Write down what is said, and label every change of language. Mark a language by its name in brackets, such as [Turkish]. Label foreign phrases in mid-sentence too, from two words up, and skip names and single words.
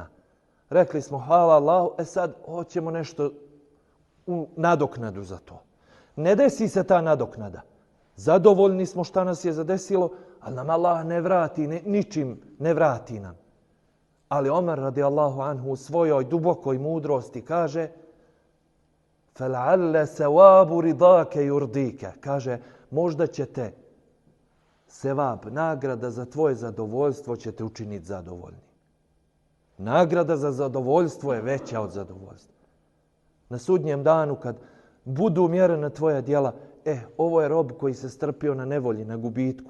[Bosnian] Rekli smo hvala Allahu, sad hoćemo nešto u nadoknadu za to. Ne desi se ta nadoknada. Zadovoljni smo šta nas je zadesilo, ali nam Allah ne vrati, ničim ne vrati nam. Ali Omer [Arabic] رضي الله عنه [Bosnian] u svojoj dubokoj mudrosti kaže [Arabic] فَلَعَلَّ سَوَابُ رِضَاكَ يُرْدِيكَ. [Bosnian] Kaže, možda će te sevab, nagrada za tvoje zadovoljstvo će te učiniti zadovoljni. Nagrada za zadovoljstvo je veća od zadovoljstva. Na sudnjem danu kad budu mjerena tvoja djela, ovo je rob koji se strpio na nevolji, na gubitku.